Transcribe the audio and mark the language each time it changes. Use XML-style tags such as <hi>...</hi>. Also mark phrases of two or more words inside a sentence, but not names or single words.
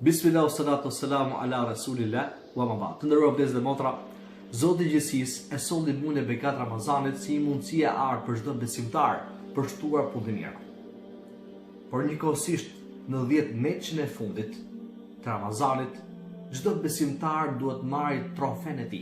<ar>بسم الله الصلاة والسلام على رسول الله وأما بعد.</ar> <sq>Të nderuar vëllezër dhe motra, Zoti i gjithësisë e solli muajin e bekat Ramazanit si mundësi e artë për çdo besimtar për shtuar punë të mira. Por njëkohësisht në 10 metëshin e fundit të Ramazanit, çdo besimtar duhet marrë trofen e tij.</sq>